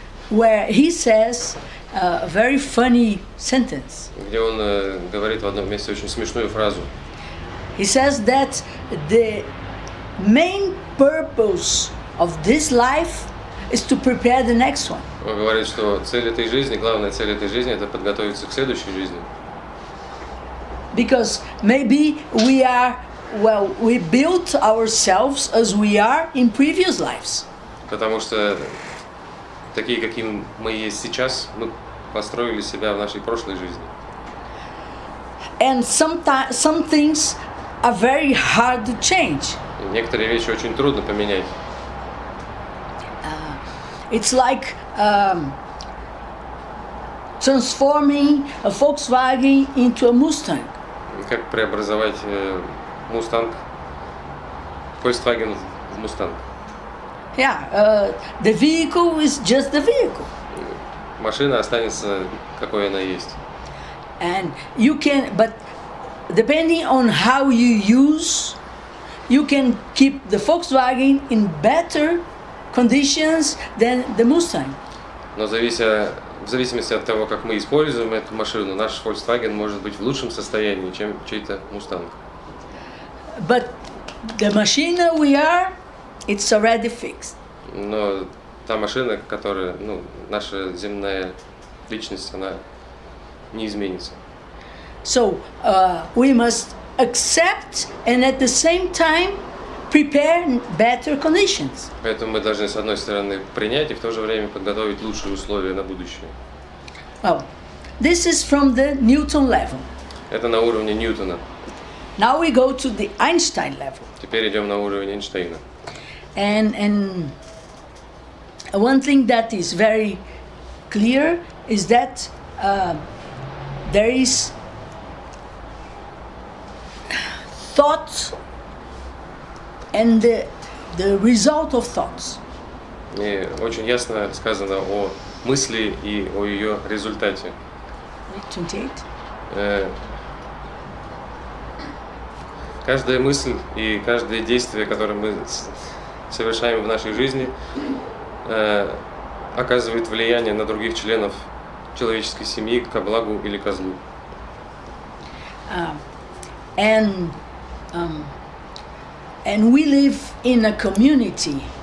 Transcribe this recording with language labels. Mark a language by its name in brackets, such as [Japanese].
[English] where he says a very funny sentence. [Russian] где он говорит в одном месте очень смешную фразу. [English] He says that the main purpose of this life is to prepare the next one. [Russian] Он говорит, что цель этой жизни, главная цель этой жизни – это подготовиться к следующей жизни. [English] Because maybe we built ourselves as we are in previous lives. [Russian] Потому что такие, какими мы есть сейчас, мы построили себя в нашей прошлой жизни. [English] And some things are very hard to change. [Russian] И некоторые вещи очень трудно поменять. [English] It's like transforming a Volkswagen into a Mustang. [Russian] Как преобразовать Мустанг, Volkswagen в Мустанг. [English] Yeah, the vehicle is just the vehicle. [Russian] Машина останется, какой она есть. [English] And you can, but depending on how you use, you can keep the Volkswagen in better conditions than the Mustang. [Russian] Но в зависимости от того, как мы используем эту машину, наш Volkswagen может быть в лучшем состоянии, чем чей-то Мустанг. [English] But the machine we are, it's already fixed. [Russian] Но та машина, которая, наша земная личность, она не изменится. [English] So we must accept and at the same time prepare better conditions. [Russian] Поэтому мы должны, с одной стороны, принять и в то же время подготовить лучшие условия на будущее. [English] Well, this is from the Newton level. [Russian] Это на уровне Ньютона. [English] Now we go to the Einstein level. [Russian] Теперь идем на уровень Эйнштейна. [English] And one thing that is very clear is that there is thought and the the result of thoughts. [Russian] И очень ясно сказано о мысли и о ее результате. [English] 28. [Russian] Каждая мысль и каждое действие, которое мы совершаем в нашей жизни, оказывает влияние на других членов человеческой семьи ко благу или ко злу. [English] And we live in a community.